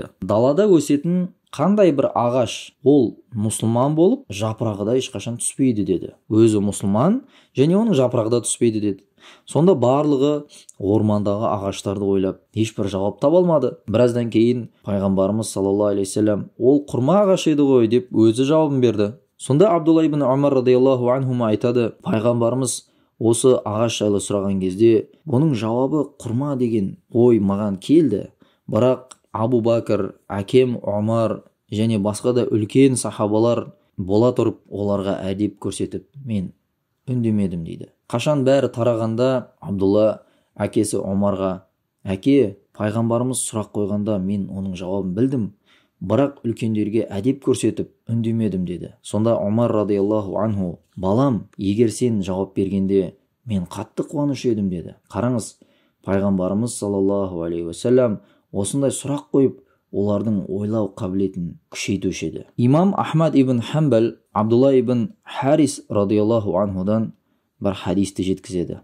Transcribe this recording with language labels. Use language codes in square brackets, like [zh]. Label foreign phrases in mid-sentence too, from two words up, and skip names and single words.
[kk] Далада өсетін қандай бір ағаш, ол мұсылман болып, жапырағы да ешқашан түспейді деді. Өзі мұсылман, және оның жапырағы да түспейді деді. Сонда барлығы ормандағы ағаштарды ойлап, ешбір жауап таба алмады. Біраздан кейін пайғамбарымыз [ar] صلى الله عليه وسلم, [kk] ол құрма ағашы еді ғой деп өзі жауабын берді. Сонда Абдулла ибн Умар [ar] رضي الله عنهما [kk] айтады: пайғамбарымыз осы ағаш жайлы сұраған кезде, бұның жауабы құрма деген ой маған келді. Бірақ Абу Бакр, әкем Умар және басқа да үлкен сахабалар бола тұрып, оларға әдеп көрсетіп, мен үндемедім дейді. Қашан бәрі тарағанда, Абдулла әкесі Умарға: әке, пайғамбарымыз сұрақ қойғанда мен оның жауабын білдім, бірақ үлкендерге әдеп көрсетіп үндемедім деді. Сонда Умар [ar] رضي الله عنه: [kk] балам, егер сен жауап бергенде мен қатты қуаныш едім деді. Қараңыз, пайғамбарымыз [ar] صلى الله عليه وسلم [kk] осындай сұрақ қойып, олардың ойлау қабілетін күшейтуші еді. Имам Ахмад ибн Хамбал Абдулла ибн Харис [ar] رضي الله عنه [kk] бір хадисті жеткізеді.